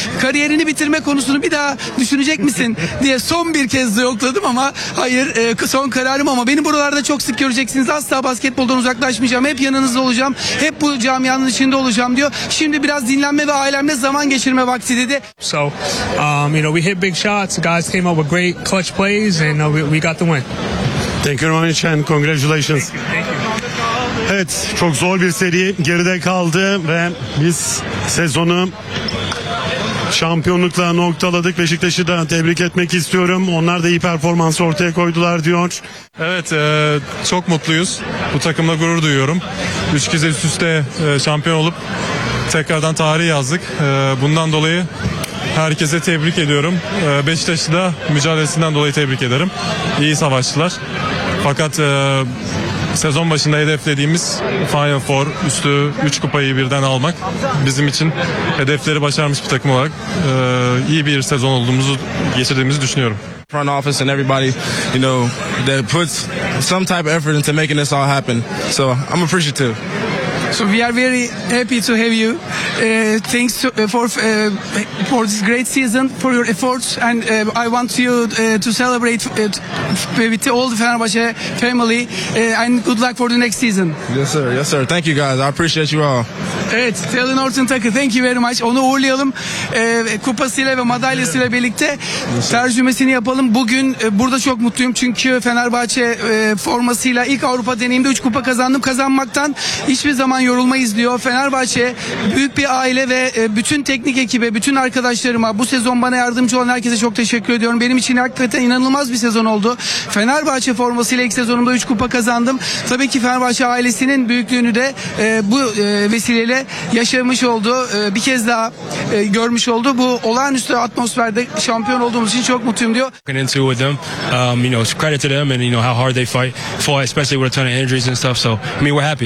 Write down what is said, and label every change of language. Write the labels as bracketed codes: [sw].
[tr] Kariyerini bitirme konusunu bir daha düşünecek misin diye son bir kez de yokladım ama hayır, son kararım, ama beni buralarda çok sık göreceksiniz. Asla basketboldan uzaklaşmayacağım. Hep yanınızda olacağım. Hep bu camianın içinde olacağım diyor. Şimdi biraz dinlenme ve ailemle zaman geçirme vakti dedi. [en] So, you know, we hit big shots. Guys came up with great clutch plays and we got the win. Thank you very much and congratulations. [tr] Evet, çok zor bir seri geride kaldı ve biz sezonu şampiyonlukla noktaladık. Beşiktaş'ı da tebrik etmek istiyorum. Onlar da iyi performans ortaya koydular diyor. Evet, çok mutluyuz. Bu takımla gurur duyuyorum. 3 kez üst üste şampiyon olup tekrardan tarih yazdık. Bundan dolayı herkese tebrik ediyorum. Beşiktaş'ı da mücadelesinden dolayı tebrik ederim. İyi savaştılar. Fakat sezon başında hedeflediğimiz Final Four üstü 3 kupayı birden almak bizim için hedefleri başarmış bir takım olarak iyi bir sezon olduğumuzu geçirdiğimizi düşünüyorum. [en] Front office and everybody, you know, that puts some type of effort into making this all happen. So I'm appreciative. So we are very happy to have you. Thanks to, for this great season, for your efforts, and I want you to celebrate with all the Fenerbahçe family, and good luck for the next season. Yes sir, yes sir. Thank you guys. I appreciate you all. Evet, Taylan Orton Tucker, thank you very much. [tr] Onu uğurlayalım. Kupasıyla ve madalyasıyla birlikte tercümesini yapalım. Bugün burada çok mutluyum çünkü Fenerbahçe formasıyla ilk Avrupa deneyimde 3 kupa kazandım. Kazanmaktan hiçbir zaman yorulmayız diyor. Fenerbahçe büyük bir aile ve bütün teknik ekibe, bütün arkadaşlarıma, bu sezon bana yardımcı olan herkese çok teşekkür ediyorum. Benim için hakikaten inanılmaz bir sezon oldu. Fenerbahçe formasıyla ilk sezonumda 3 kupa kazandım. Tabii ki Fenerbahçe ailesinin büyüklüğünü de bu vesileyle yaşamış oldu. Bir kez daha görmüş oldu. Bu olağanüstü atmosferde şampiyon olduğumuz için çok mutluyum diyor. [en] Into with them, you know, credit to them and you know how hard they fight for, especially with a ton of injuries and stuff. So, I mean, we're happy.